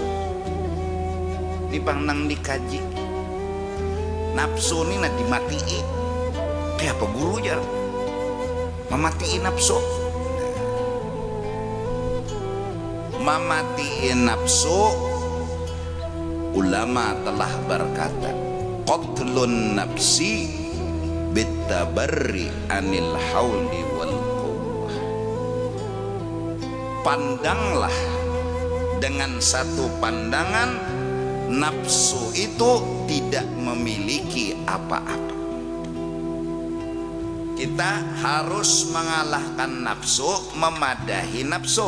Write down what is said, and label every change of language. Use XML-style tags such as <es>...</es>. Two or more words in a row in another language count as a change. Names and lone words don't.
<bjn>Dipang nang dikaji nafsu ini nanti dimatiin. Kayak apa guru jar mematiin nafsu. Mematiin nafsu, ulama telah berkata,</bjn> <ar>قتل النفس بالتبري عن الحول والقوة.</ar> <bjn>Pandanglah dengan satu pandangan, nafsu itu tidak memiliki apa-apa. Kita harus mengalahkan nafsu, memadahi nafsu.</bjn>